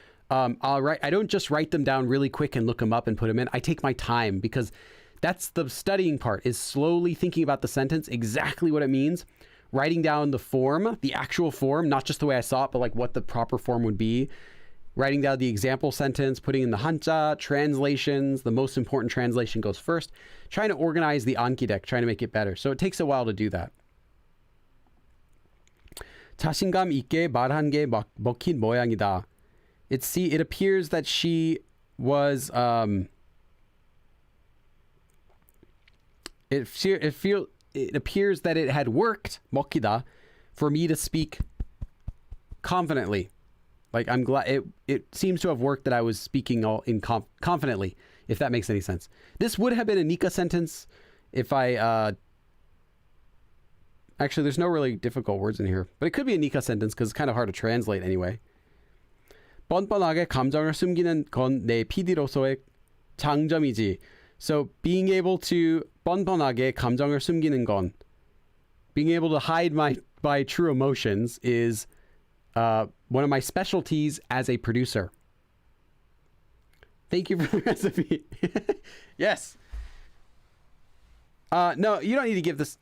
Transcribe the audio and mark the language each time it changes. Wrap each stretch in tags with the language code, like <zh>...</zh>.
<en>I don't just write them down really quick and look them up and put them in. I take my time because that's the studying part, is slowly thinking about the sentence, exactly what it means, writing down the form, the actual form, not just the way I saw it, but like what the proper form would be, writing down the example sentence, putting in the hanja, translations, the most important translation goes first, trying to organize the Ankidek, trying to make it better. So it takes a while to do that.</en> <ko>자신감 있게 말한 게 먹힌 모양이다.</ko> <en>It appears that she was it appears that it had worked, 먹히다, for me to speak confidently. Like, I'm glad it seems to have worked that I was speaking confidently, if that makes any sense. This would have been a Nika sentence if I actually, there's no really difficult words in here, but it could be a Nika sentence because it's kind of hard to translate anyway.</en> <ko>뻔뻔하게 감정을 숨기는 건 내 PD로서의 장점이지.</ko> <en>So being able to</en> <ko>뻔뻔하게 감정을 숨기는 건,</ko> <en>being able to hide my true emotions is one of my specialties as a producer. Thank you for the recipe. Yes. No, you don't need to give this.</en>